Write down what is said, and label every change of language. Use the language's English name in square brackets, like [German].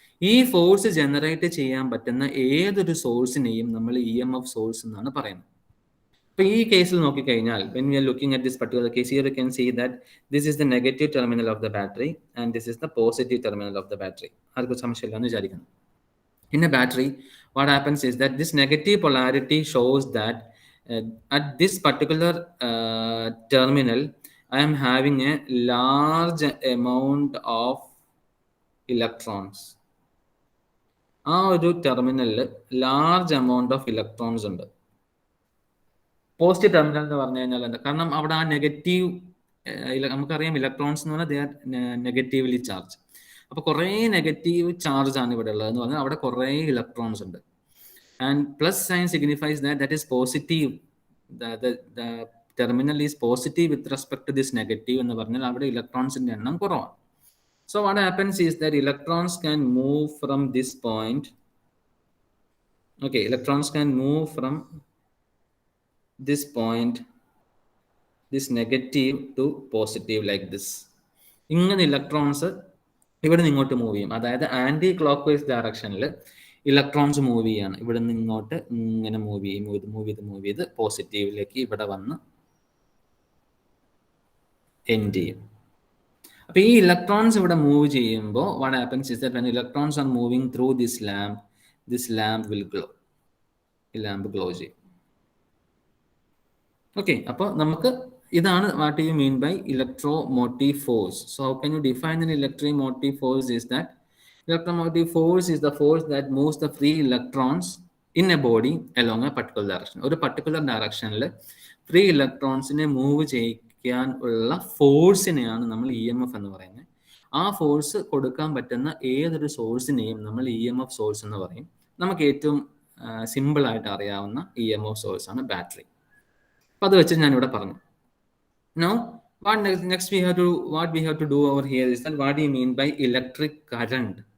[Malayalam] ഈ force generate ചെയ്യാൻ പറ്റുന്ന ഏതൊരു സോഴ്സിനെയും നമ്മൾ EMF സോഴ്സ് എന്നാണ് പറയുന്നത്. അപ്പോൾ ഈ കേസിൽ നോക്കിക്കഴിഞ്ഞാൽ [English] when we are looking at this particular case here, you can see that this is the negative terminal of the battery and this is the positive terminal of the battery. [Malayalam] ആർക്കും സംശയമില്ലെന്ന് വിചാരിക്കുന്നു. [English] In a battery, what happens is that this negative polarity shows that at this particular terminal, I am having a large amount of electrons. [Malayalam] ആ ഒരു ടെർമിനലിൽ large amount of electrons ഉണ്ട്. Positive terminal എന്ന് പറഞ്ഞു കഴിഞ്ഞാൽ എന്താ? കാരണം അവിടെ ആ നെഗറ്റീവ്, നമുക്കറിയാം ഇലക്ട്രോൺസ് എന്ന് പറഞ്ഞാൽ [English] They are negatively charge. [Malayalam] അപ്പോൾ കുറേ നെഗറ്റീവ് ചാർജ് ആണ് ഇവിടെ ഉള്ളത് എന്ന് പറഞ്ഞാൽ അവിടെ കുറേ ഇലക്ട്രോൺസ് ഉണ്ട്. [English] And plus sign signifies that is positive. The terminal is positive with respect to this negative [Malayalam] എന്ന് പറഞ്ഞാൽ അവിടെ ഇലക്ട്രോൺസിന്റെ എണ്ണം കുറവാണ്. [English] So what happens is that electrons can move from this point. Okay, electrons can move from this point, this negative to positive like this. [Malayalam] ഇങ്ങനെ electrons ഇവിടെ നിന്ന് ഇങ്ങോട്ട് move ചെയ്യും. അതായത് ആന്റി ക്ലോക്ക് വൈസ് ഡയറക്ഷനിൽ ഇലക്ട്രോൺസ് മൂവ് ചെയ്യാണ്. ഇവിടെ നിന്ന് ഇങ്ങോട്ട് ഇങ്ങനെ മൂവ് ചെയ്ത് പോസിറ്റീവിലേക്ക് ഇവിടെ വന്ന് എൻഡ് ചെയ്യും. അപ്പോൾ ഈ ഇലക്ട്രോൺസ് ഇവിടെ മൂവ് ചെയ്യുമ്പോൾ [English] What happens is that when electrons are moving through this lamp will glow. [Malayalam] ഈ ലാമ്പ് ഗ്ലോ ചെയ്യും. ഓക്കെ, അപ്പോൾ നമുക്ക് ഇതാണ് [English] What you mean by electromotive force. So how can you define an electromotive force is that electromotive force is the force that moves the free electrons in a body along a particular direction. [Malayalam] ഒരു particular ഡയറക്ഷനിൽ free ഇലക്ട്രോൺസിനെ move ചെയ്യിക്കാൻ ഉള്ള ഫോഴ്സിനെയാണ് നമ്മൾ EMF എന്ന് പറയുന്നത്. ആ force കൊടുക്കാൻ പറ്റുന്ന ഏതൊരു സോഴ്സിനെയും നമ്മൾ EMF സോഴ്സ് എന്ന് പറയും. നമുക്ക് ഏറ്റവും സിമ്പിൾ ആയിട്ട് അറിയാവുന്ന EMF സോഴ്സ് ആണ് ബാറ്ററി. അപ്പം അത് വെച്ച് ഞാനിവിടെ പറഞ്ഞു. [English] Now, what next what we have to do over here is that what do you mean by electric current?